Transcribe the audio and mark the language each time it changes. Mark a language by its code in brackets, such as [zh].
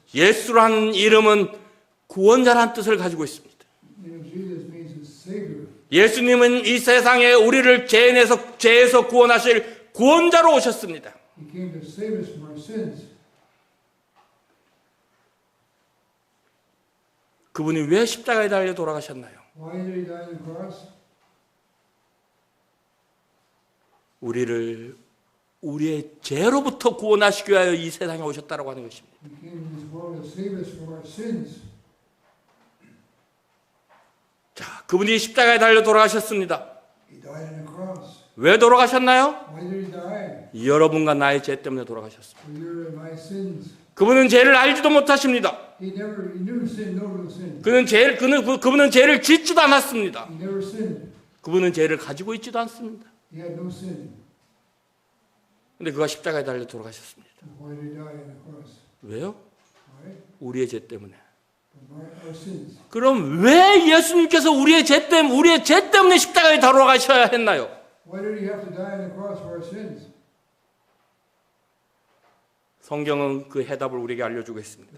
[ko] 예수라는 이름은 구원자라는 뜻을 가지고 있습니다. [en] The name of Jesus means a savior. [ko] 예수님은 이 세상에 우리를 죄에서 구원하실 구원자로 오셨습니다. [en] He came to save us from our sins. [ko] 그분이 왜 십자가에 달려 돌아가셨나요? [en] Why did he die on the cross? [ko] 우리를 우리의 죄로부터 구원하시기 위하여 이 세상에 오셨다라고 하는 것입니다. [en] He came to this world to save us from our sins. [ko] 자, 그분이 십자가에 달려 돌아가셨습니다. [en] He died on the cross. [ko] 왜 돌아가셨나요? [en] Why did he die? [ko] 여러분과 나의 죄 때문에 돌아가셨습니다. [en] For your and my sins. [ko] 그분은 죄를 알지도 못하십니다. [en] He knew sin, no real sin. [ko] 그분은 죄를 짓지도 않았습니다. [en] He never sinned. [ko] 그분은 죄를 가지고 있지도 않습니다. [en] He had no sin. [ko] 근데 그가 십자가에 달려 돌아가셨습니다. [en] Why did he die on the cross? [ko] 왜요? [en] Why? [ko] 우리의 죄 때문에. [en] For our sins. [ko] 그럼 왜 예수님께서 우리의 죄 때문에 십자가에 돌아가셔야 했나요? [en] Why did he have to die on the cross for our sins? [ko] 성경은 그 해답을 우리에게 알려주고 있습니다.